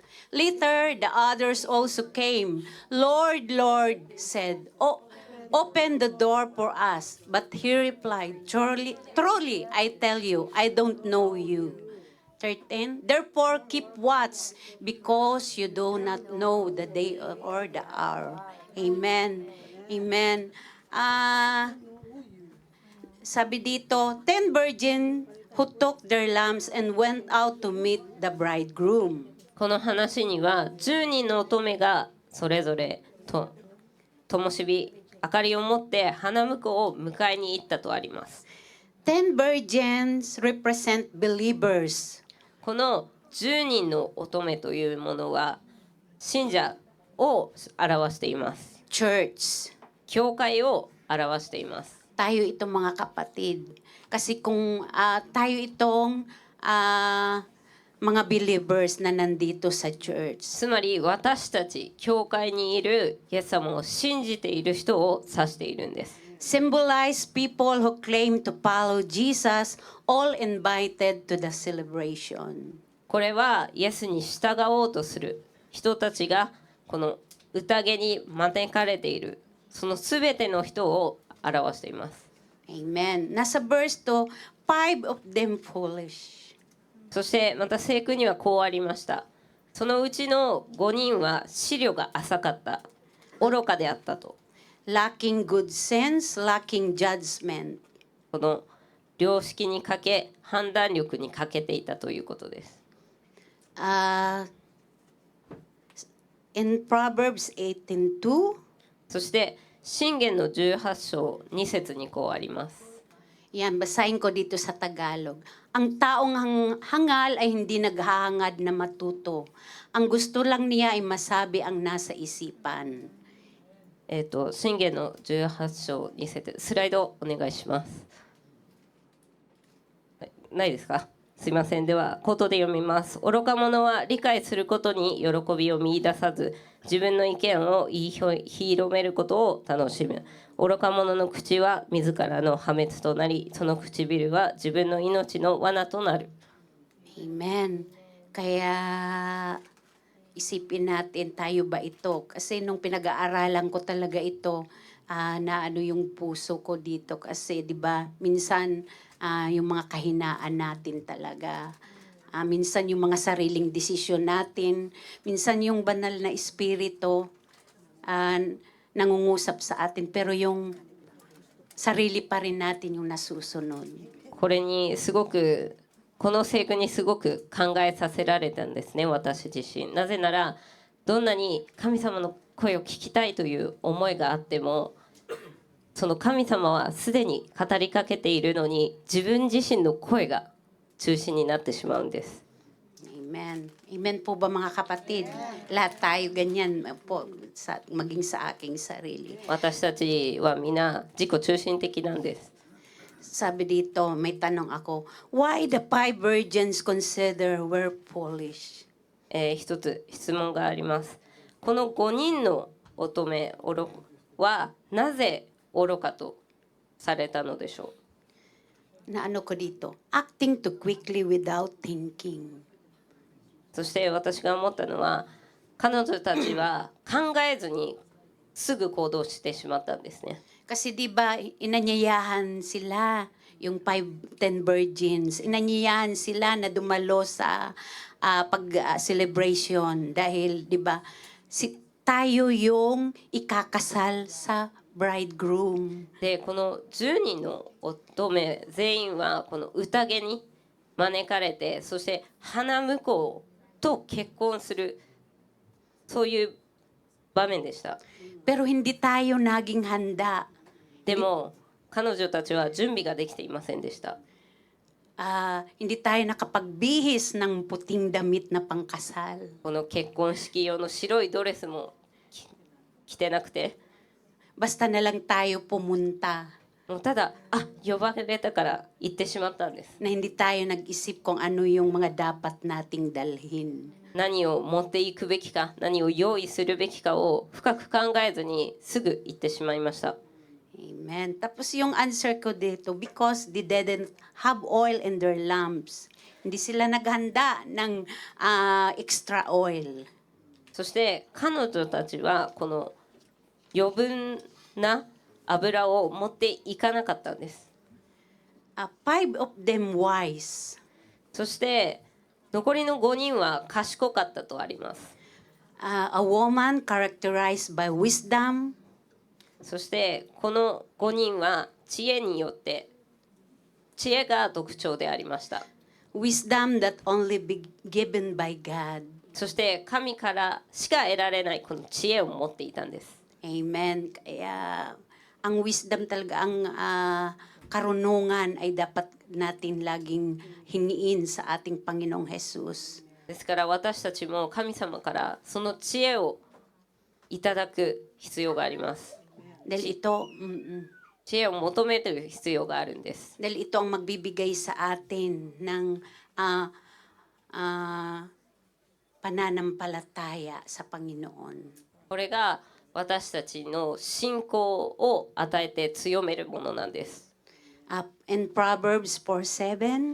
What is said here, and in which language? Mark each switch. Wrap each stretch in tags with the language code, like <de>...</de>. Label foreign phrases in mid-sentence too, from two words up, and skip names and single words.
<en>Later, the others also came. "Lord, Lord," said, "Oh, open the door for us." But he replied, Truly, I tell you, I don't know you." 13. Therefore, keep watch, because you do not know the day or the hour. Amen. Amen.</en> <tl>Sabi dito,</tl> <en>10 virgin who took their lamps and went out to meet the bridegroom.</en> <ja>この話には10人の乙女がそれぞれと灯火明かりを持って花婿を迎えに行ったとあります。</ja> <en>10 virgins represent believers.</en> <ja>この10人の乙女というものは信者を表しています。</ja> <en>Church.</en> <ja>教会を表しています。</ja> <tl>Tayo itong mga kapatid. Kasi kung tayo itong mga believers na nandito sa church.</tl> <ja>つまり私たち教会にいるイエス様を信じている人を指しているんです。</ja> <en>Symbolize people who claim to follow Jesus, all invited to the celebration.</en> <ja>これはイエスに従おうとする人たちがこの宴に招かれているそのすべての人を表しています。</ja> <en>Amen. Nasa verse 2, 5 of them foolish.</en> <ja>そしてまた聖句にはこうありました。そのうちの5人は思慮が浅かった、愚かであったと。</ja> <en>Lacking good sense, lacking judgment.</en> <ja>この良識に欠け判断力に欠けていたということです。</ja> <en>In Proverbs 18:2,</en> <ja>そして箴言の18章2節にこうあります。</ja> <tl>yan, basahin ko dito sa Tagalog. Ang taong hangal ay hindi naghahangad na matuto. Ang gusto lang niya ay masabi ang nasa isipan.</tl> <ja>箴言の18章2節スライドお願いします。ないですか？すいません。では口頭で読みます。愚か者は理解することに喜びを見出さず、自分の意見を言い広めることを楽しむ。愚か者の口は自らの破滅となり、その唇は自分の命の罠となる。</ja> <en>Amen.</en> <tl>Kaya isipin natin, tayo ba ito? Kasi nung pinag-aaralan ko talaga ito, na ano yung puso ko dito. Kasi di ba minsan yung mga kahinaan natin talaga. Minsan yung mga sariling desisyon natin. Minsan yung banal na espiritu nangungusap sa atin. Pero yung sarili pa rin natin yung nasusunod.</tl> <ja>これにすごくこの聖句にすごく考えさせられたんですね、私自身。なぜならどんなに神様の声を聞きたいという思いがあっても、その神様はすでに語りかけているのに自分自身の声が中心になってしまうんです。</ja> <tl>Amen. Amen po ba mga kapatid? Lahat tayo ganyan po, maging sa aking sarili.</tl> <ja>私たちは皆自己中心的なんです。</ja> <tl>Sabi dito, may tanong ako,</tl> <en>why the 5 virgins consider were foolish?</en> <ja>一つ質問があります。この5人の乙女はなぜ愚かとされたのでしょう。</ja> <tl>Na ano ko dito?</tl> <en>Acting too quickly without thinking.</en> <ja>そして私が思ったのは彼女たちは考えずにすぐ行動してしまったんですね。</ja> <tl>Kasi di ba inanyayahan sila, yung 10 virgins, inanyayahan sila na dumalo sa celebration dahil di ba tayo yung ikakasal sa bridegroom.</tl> <ja>でこの10人の乙女全員はこの宴に招かれて、そして花婿と結婚する、そういう場面でした。</ja> <tl>Pero hindi tayo naging handa.</tl> <ja>でも彼女たちは準備ができていませんでした。</ja> <tl>Hindi tayo nakapagbihis ng puting damit na pangkasal.</tl> <ja>この結婚式用の白いドレスも着てなくて、</ja> <tl>Basta na lang tayo pumunta</tl> <ja>もうただ呼ばれたから行ってしまったんです。</ja> <tl>na hindi tayo nag-isip kung ano yung mga dapat nating dalhin.</tl> <ja>何を持っていくべきか、何を用意するべきかを深く考えずにすぐ行ってしまいました。</ja> <tl>Amen. Tapos yung answer ko dito,</tl> <en>because they didn't have oil in their lamps.</en> <tl>Hindi sila naghanda ng</tl> <en>extra oil.</en> <ja>そして彼女たちはこの余分な油を持っていかなかったんです。</ja> <en>Five of them wise.</en> <ja>そして残りの5人は賢かったとあります。</ja> <en>A woman characterized by wisdom.</en> <ja>そしてこの5人は知恵によって、知恵が特徴でありました。</ja> <en>Wisdom that only be given by God.</en> <ja>そして神からしか得られないこの知恵を持っていたんです。</ja> <en>Amen.</en> <tl>Kaya ang wisdom talaga, ang karunungan ay dapat natin laging hingiin sa ating Panginoong Jesus.</tl> <ja>ですから私たちも神様からその知恵をいただく必要があります。</ja> <tl>Dahil ito,</tl> <ja>知恵を求める必要があるんです。</ja> <tl>dahil ito ang magbibigay sa atin ng pananampalataya sa Panginoon.</tl> <ja>これが私たちの信仰を与えて強めるものなんです。</ja> <en>In Proverbs 4:7,</en>